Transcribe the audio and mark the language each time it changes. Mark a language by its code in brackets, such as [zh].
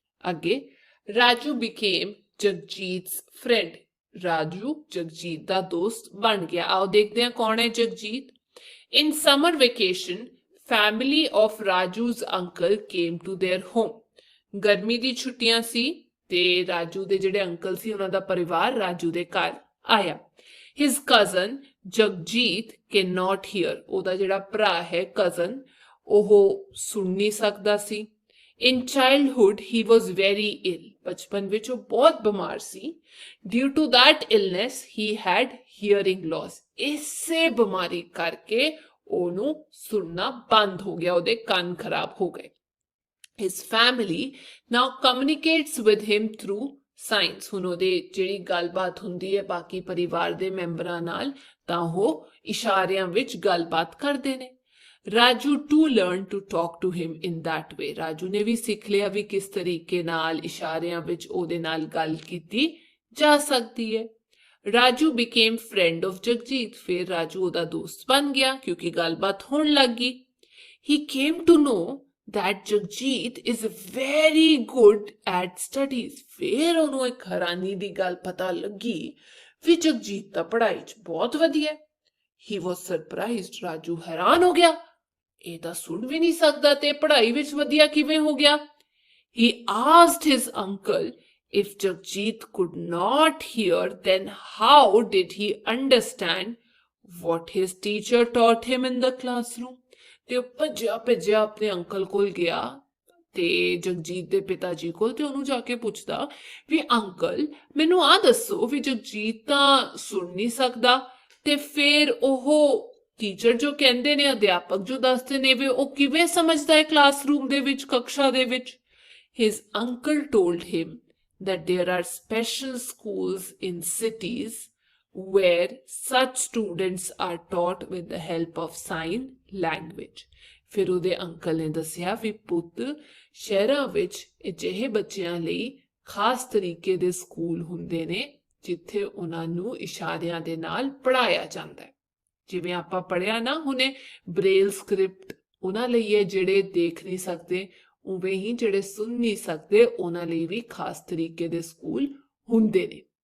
[en] ਅੱਗੇ Raju became Jagjit's friend। [pa] Raju Jagjit ਦਾ ਦੋਸਤ ਬਣ ਗਿਆ। ਆਓ ਦੇਖਦੇ ਹਾਂ ਕੌਣ ਹੈ Jagjit. [en] In summer vacation, family of Raju's uncle came to their home। [pa] ਗਰਮੀ ਦੀ ਛੁੱਟੀਆਂ ਸੀ ਤੇ ਰਾਜੂ ਦੇ ਜਿਹੜੇ ਅੰਕਲ ਸੀ ਉਹਨਾਂ ਦਾ ਪਰਿਵਾਰ ਰਾਜੂ ਦੇ ਘਰ ਆਇਆ। [en] His cousin Jagjit can not hear। [pa] ਉਹਦਾ ਜਿਹੜਾ ਭਰਾ ਹੈ cousin, ਉਹ ਸੁਣ ਨਹੀਂ ਸਕਦਾ ਸੀ। [en] In childhood, he was very ill। [pa] ਬਚਪਨ ਵਿੱਚ ਉਹ ਬਹੁਤ ਬਿਮਾਰ ਸੀ। [en] Due to that illness, he had hearing loss। [pa] ਇਸੇ ਬਿਮਾਰੀ ਕਰਕੇ ਉਹਨੂੰ ਸੁਣਨਾ ਬੰਦ ਹੋ ਗਿਆ, ਉਹਦੇ ਕੰਨ ਖਰਾਬ ਹੋ ਗਏ। [en] His family now communicates with him through signs। [pa] ਹੁਣ ਉਹਦੇ ਜਿਹੜੀ ਗੱਲਬਾਤ ਹੁੰਦੀ ਹੈ ਬਾਕੀ ਪਰਿਵਾਰ ਦੇ ਮੈਂਬਰਾਂ ਨਾਲ ਤਾਂ ਉਹ ਇਸ਼ਾਰਿਆਂ ਵਿੱਚ ਗੱਲਬਾਤ ਕਰਦੇ ਨੇ। [en] Raju too learned to talk to him in that way। [pa] Raju ਨੇ ਵੀ ਸਿੱਖ ਲਿਆ ਵੀ ਕਿਸ ਤਰੀਕੇ ਨਾਲ ਇਸ਼ਾਰਿਆਂ ਵਿੱਚ ਉਹਦੇ ਨਾਲ ਗੱਲ ਕੀਤੀ ਜਾ ਸਕਦੀ ਹੈ। [en] Raju became friend of Jagjit. [pa] ਫਿਰ ਰਾਜੂ ਉਹਦਾ ਦੋਸਤ ਬਣ ਗਿਆ ਕਿਉਂਕਿ ਗੱਲਬਾਤ ਹੋਣ ਲੱਗ ਗਈ। [en] He came to know that Jagjit is very good at studies। [pa] ਫਿਰ ਉਹਨੂੰ ਇੱਕ ਹੈਰਾਨੀ ਦੀ ਗੱਲ ਪਤਾ ਲੱਗੀ ਵੀ ਜਗਜੀਤ ਤਾਂ ਪੜ੍ਹਾਈ 'ਚ ਬਹੁਤ ਵਧੀਆ। [en] He was surprised। [pa] ਰਾਜੂ ਹੈਰਾਨ ਹੋ ਗਿਆ, ਇਹ ਤਾਂ ਸੁਣ ਵੀ ਨਹੀਂ ਸਕਦਾ ਤੇ ਪੜ੍ਹਾਈ ਵਿੱਚ ਵਧੀਆ ਕਿਵੇਂ ਹੋ ਗਿਆ। [en] He asked his uncle if Jagjit could not hear, then how did he understand what his teacher taught him in the classroom। [pa] ਤੇ ਉਹ ਭੱਜਿਆ ਭੱਜਿਆ ਆਪਣੇ ਅੰਕਲ ਕੋਲ ਗਿਆ ਤੇ ਜਗਜੀਤ ਦੇ ਪਿਤਾ ਜੀ ਕੋਲ ਤੇ ਉਹਨੂੰ ਜਾ ਕੇ ਪੁੱਛਦਾ ਵੀ ਅੰਕਲ ਮੈਨੂੰ ਆ ਦੱਸੋ ਵੀ ਜਗਜੀਤ ਤਾਂ ਸੁਣ ਨਹੀਂ ਸਕਦਾ ਤੇ ਫਿਰ ਉਹ ਟੀਚਰ ਜੋ ਕਹਿੰਦੇ ਨੇ, ਅਧਿਆਪਕ ਜੋ ਦੱਸਦੇ ਨੇ ਵੀ ਉਹ ਕਿਵੇਂ ਸਮਝਦਾ ਹੈ ਕਲਾਸਰੂਮ ਦੇ ਵਿੱਚ, ਕਕਸ਼ਾ ਦੇ ਵਿੱਚ। [en] His uncle told him that there are special schools in cities where such students are taught with the help of sign language। [pa] ਫਿਰ ਉਹਦੇ ਅੰਕਲ ਨੇ ਦੱਸਿਆ ਵੀ ਪੁੱਤ ਸ਼ਹਿਰਾਂ ਵਿੱਚ ਅਜਿਹੇ ਬੱਚਿਆਂ ਲਈ ਖਾਸ ਤਰੀਕੇ ਦੇ ਸਕੂਲ ਹੁੰਦੇ ਨੇ ਜਿੱਥੇ ਉਹਨਾਂ ਨੂੰ ਇਸ਼ਾਰਿਆਂ ਦੇ ਨਾਲ ਪੜ੍ਹਾਇਆ ਜਾਂਦਾ ਹੈ। ਜਿਵੇਂ ਆਪਾਂ ਪੜ੍ਹਿਆ ਨਾ ਹੁਣੇ ਬ੍ਰੇਲ ਸਕ੍ਰਿਪਟ ਉਹਨਾਂ ਲਈ ਹੈ ਜਿਹੜੇ ਦੇਖ ਨਹੀਂ ਸਕਦੇ, ਉਵੇਂ ਹੀ ਜਿਹੜੇ ਸੁਣ ਨਹੀਂ ਸਕਦੇ ਉਹਨਾਂ ਲਈ ਵੀ ਖਾਸ ਤਰੀਕੇ ਦੇ ਸਕੂਲ ਹੁੰਦੇ ਨੇ।